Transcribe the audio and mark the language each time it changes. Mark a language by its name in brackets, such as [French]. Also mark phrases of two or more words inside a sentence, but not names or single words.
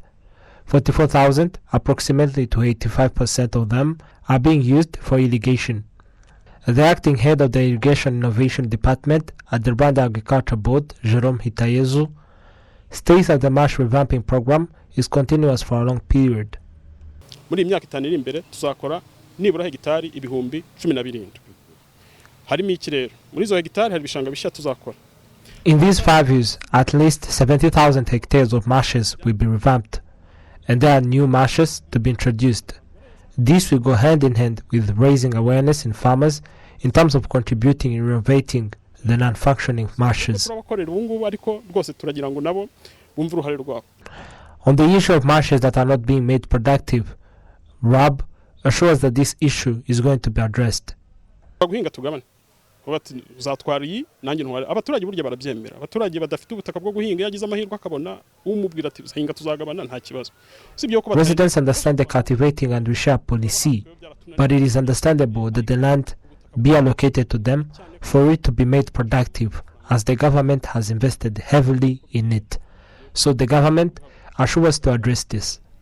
[English] 44,000, approximately to 85% of them, are being used for irrigation. The acting head of the Irrigation Innovation Department at the Rwanda Agriculture Board, Jerome Hitayezu, states that the marsh revamping program is continuous for a long period. [Kinyarwanda] Muri imyaka 5 iri imbere tuzakora nibura hegitari ibihumbi 17. Harimo iki rero? Muri zo hegitari hari bishanga bishya tuzakora. [English] In these 5 years, at least 70,000 hectares of marshes will be revamped, and there are new marshes to be introduced. This will go hand in hand with raising awareness in farmers in terms of contributing in renovating the non-functioning marshes. On the issue of marshes that are not being made productive, RAB assures that this issue is going to be addressed. [Kinyarwanda] Abaturage burya barabyemera. Abaturage badafite ubutaka bwo guhinga yagize amahirwe akabona umubwira ati hinga tuzagabana nta kibazo. [English] Residents understand the cultivating and reshare policy, but it is understandable that the land be allocated to them for it to be made productive, as the government has invested heavily in it. So the government assures to address this.